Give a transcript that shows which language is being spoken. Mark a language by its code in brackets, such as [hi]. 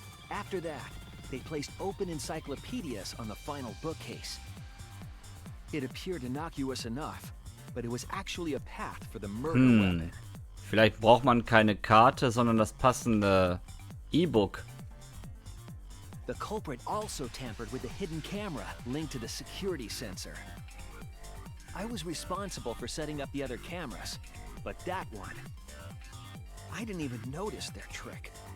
[en] After that, they placed open encyclopedias on the final bookcase. It appeared innocuous enough, but it was actually a path for the murder weapon. [de] Vielleicht braucht man keine Karte, sondern das passende E-Book. [en] The culprit also tampered with the hidden camera linked to the security sensor. I was responsible for setting up the other cameras, but that one, I didn't even notice their trick.